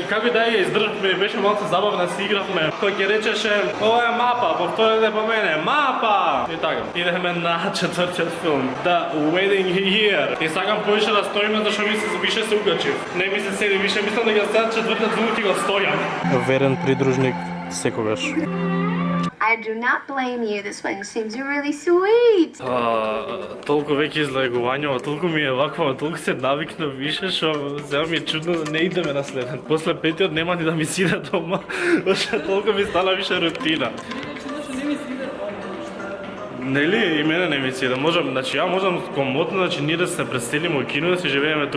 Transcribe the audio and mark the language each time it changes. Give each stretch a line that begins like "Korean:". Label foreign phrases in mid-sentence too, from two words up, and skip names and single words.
Macedonian: Како и да ја издржавме, беше малце забавна, си игравме. Кој ќе речеше, ова е мапа, повторете по мене, мапа! И така, идеме на четвртиот филм, The Wedding Year. И сакам повише да стоиме, зашто ми се више се укачив. Не ми се седи више, мислам да ќе сега четвртиот филм ќе го стојам. Верен придружник секогаш.
English: I do not blame you. This one seems really sweet.
Macedonian: Толку веќе излагувањава, толку ми е вакво, толку се навикна више, што сега ми е чудно да не идеме на следен. После петиот нема ни да ми сиде дома, толку ми стана више рутина. Нели и мене не ми се да можам, значи ја можам комотно, значи ние да се преселиме у кино да си живееме тука.